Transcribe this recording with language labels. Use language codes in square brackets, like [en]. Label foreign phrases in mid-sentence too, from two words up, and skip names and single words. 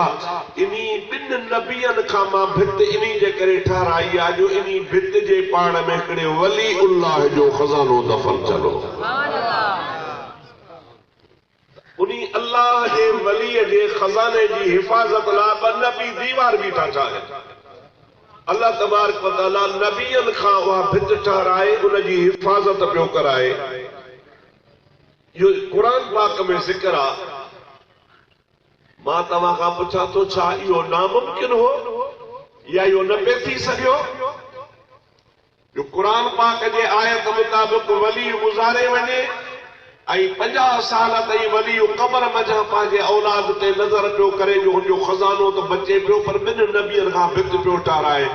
[sd] इन्ही ॿिनि नबियनि खां मां भित इन्ही जे करे ठाराई आहे जो इन्ही भित जे पाण में हिकिड़े वली उल्लाह जो खज़ानो दफ़न चलो। उन्ही अल्लाह जे वलीअ जे खज़ाने जी हिफ़ाज़त लाइ ॿ नबी दीवार बीठा ठाहिनि। [ar] الله تبارك وتعالى [sd] नबियनि खां उहा भित ठाराए उन जी हिफ़ाज़त पियो कराए। इहो क़ुरान पाक में ज़िक्र आहे। मां तव्हां खां पुछां थो, छा इहो नामुमकिन हो या इहो न पियो थी सघियो? जो क़ुरान पाक जे आयत मुताबिक़ वली गुज़ारे वञे ऐं 50 साल ताईं वली क़ब्र मंझां पंहिंजे औलाद ते नज़र पियो करे जो हुनजो खज़ानो त बचे पियो, पर ॿिनि नबियनि खां भित पियो ठाराए।